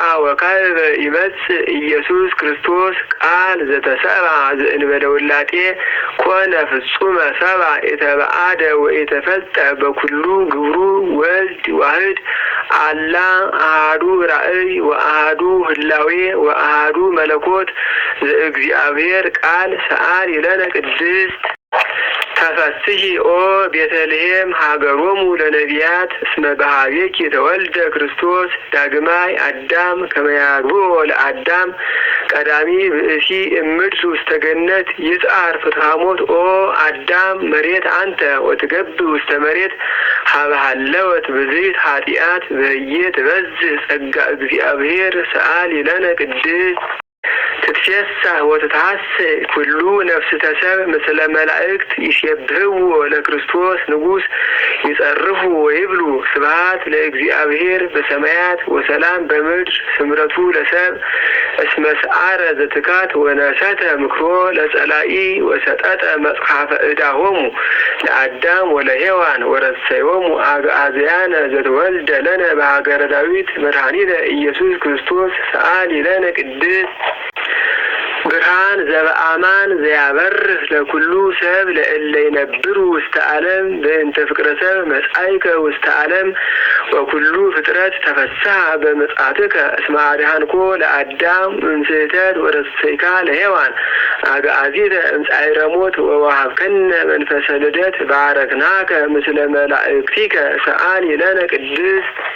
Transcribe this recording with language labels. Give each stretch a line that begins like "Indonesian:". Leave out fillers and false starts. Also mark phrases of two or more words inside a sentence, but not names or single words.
Geez: ወካዕበ ይመጽእ ኢየሱስ ክርስቶስ ቃል ዘተሰብአ ዘእንበለ ውላጤ ኮነ ፍጹመ ሰብአ የተበአደ ወኢተፈልጠ በኩሉ ግብሩ ወልድ ዋሕድ አላ አሐዱ ራእይ ወአሐዱ ህላዌ ወአሐዱ መለኮት ዘእግዚአብሔር ቃል ሰአሊ ለነ ቅድስት ተፈስሒ ኦ ቤተልሔም ሀገሮሙ ለነቢያት እስመ በኀቤኪ ተወልደ ክርስቶስ ዳግማይ አዳም ከመ ያግብኦ ለአዳም ቀዳሚ ብእሲ እምድር ውስተ ገነት ይጽአር ፍትሐ ሞት ኦ አዳም መሬት አንተ ወትገብ ውስተ መሬት ሀበ ሀለወት ብዝሂት ኃጢአት በህዬ ትበዝሕ ጸጋ እግዚአብሔር ሰአሊ ለነ ቅድስት ትትፌሳህ ወትትሐሰይ ኩሉ ነፍስተ ሰብ ምስለ መላእክት ይሴብሕዎ ለክርስቶስ ንጉሥ ይጸርፉ ወይብሉ ስብሐት ለእግዚአብሔር በሰማያት ወሰላም በምድር ስምረቱ ለሰብ እስመ ሰዓረ ዘትካት ወነሰተ ምክሮ ለጸላኢ ወሰጠጠ መጽሐፈ ዕዳሆሙ ለአዳም ወለሔዋን ወረሰዮሙ አግዓዝያነ ዘተወልደ ለነ በሀገረ ዳዊት መድኃኒነ ኢየሱስ ክርስቶስ ሰአሊ ለነ ቅድስት ብርሃን ዘበአማን ዘያበርህ ለኩሉ ሰብ ለእለ ይነብሩ ውስተ ዓለም በእንተ ፍቅረ ሰብ መጻእከ ውስተ ዓለም ወኩሉ ፍጥረት ተፈስሐ በምጽአትከ እስመ አድኃንኮ ለአዳም እምስሕተት ወረሰይካ ለሔዋን አግዓዚተ እምጻዕረ ሞት ወወሀብከነ መንፈሰ ልደት ባረክናከ ምስለ መላእክቲከ ሰአሊ ለነ ቅድስት